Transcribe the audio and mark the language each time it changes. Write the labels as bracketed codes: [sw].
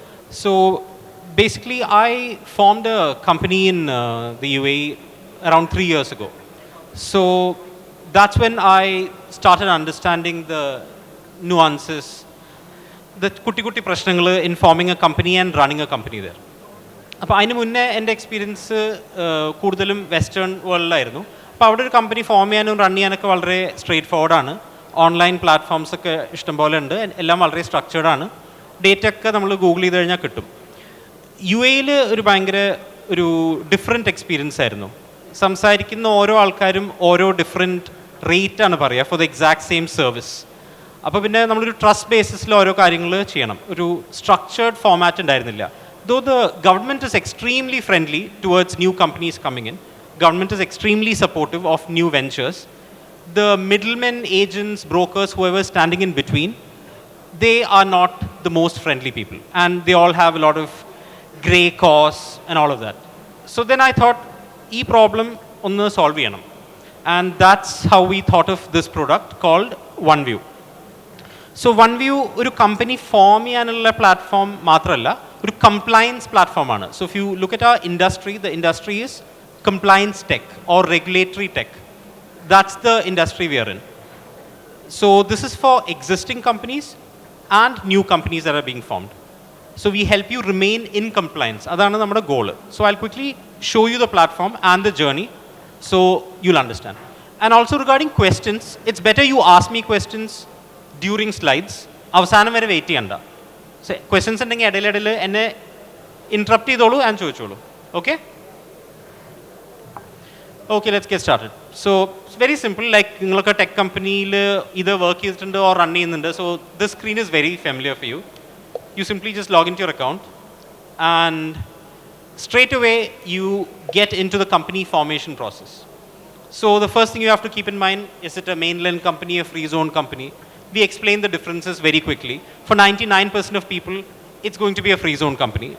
[en] So basically, I formed a company in the UAE around 3 years ago. So that's when I started understanding the nuances, the [ml] kuti prashnangal [en] in forming a company and running a company there. [ml] അപ്പോൾ അതിന് മുന്നേ എൻ്റെ experience കൂടുതലും western വേൾഡിലായിരുന്നു. അപ്പോൾ അവിടെ ഒരു company form ചെയ്യാനും run ചെയ്യാനൊക്കെ വളരെ സ്ട്രെയിറ്റ് ഫോർവേഡാണ്. ഓൺലൈൻ പ്ലാറ്റ്ഫോംസ് ഒക്കെ ഇഷ്ടംപോലെ ഉണ്ട്. എല്ലാം വളരെ സ്ട്രക്ചേർഡാണ്. ഡേറ്റ ഒക്കെ നമ്മൾ ഗൂഗിൾ ചെയ്ത് കഴിഞ്ഞാൽ കിട്ടും. യു എയിൽ ഒരു ഭയങ്കര ഒരു ഡിഫറെൻറ്റ് എക്സ്പീരിയൻസ് ആയിരുന്നു. സംസാരിക്കുന്ന ഓരോ ആൾക്കാരും ഓരോ ഡിഫറെൻറ്റ് റേറ്റാണ് പറയുക [en] For the exact same service. [ml] അപ്പോൾ പിന്നെ നമ്മളൊരു ട്രസ്റ്റ് ബേസിസിൽ ഓരോ കാര്യങ്ങൾ ചെയ്യണം. ഒരു സ്ട്രക്ചേർഡ് ഫോമാറ്റ് ഉണ്ടായിരുന്നില്ല. [en] Though the government is extremely friendly towards new companies coming in, government is extremely supportive of new ventures, the middlemen, agents, brokers, whoever is standing in between, they are not the most friendly people. And they all have a lot of grey costs and all of that. So then I thought, this problem [ml] onnu solve cheyanam. [en] And that's how we thought of this product called OneView. [ml] So OneView ഒരു company form ചെയ്യാനുള്ള platform മാത്രമല്ല, ഒരു compliance പ്ലാറ്റ്ഫോമാണ്. [en] So if you look at our industry, the industry is compliance tech or regulatory tech. That's the industry we are in. So this is for existing companies and new companies that are being formed. So we help you remain in compliance. [ml] അതാണ് നമ്മുടെ goal. [en] So I quickly show you the platform and the journey so you'll understand. And also regarding questions, it's better you ask me questions during slides. [ml] അവസാനം വരെ wait ചെയ്യണ്ട. Questions ഉണ്ടെങ്കിൽ ഇടയിലിടയിൽ എന്നെ interrupt ചെയ്തോളൂ and ചോദിച്ചോളൂ. [en] Okay okay let's get started. So it's very simple. [ml] Like നിങ്ങളൊക്കെ tech കമ്പനിയിൽ ഇത് വർക്ക് ചെയ്തിട്ടുണ്ട് ഓർ റൺ ചെയ്യുന്നുണ്ട്. [en] So this screen is very familiar for you. You simply just log in to your account and straight away you get into the company formation process. So the first thing you have to keep in mind, is it a mainland company, a free zone company? We explain the differences very quickly. For 99% of people, it's going to be a free zone company.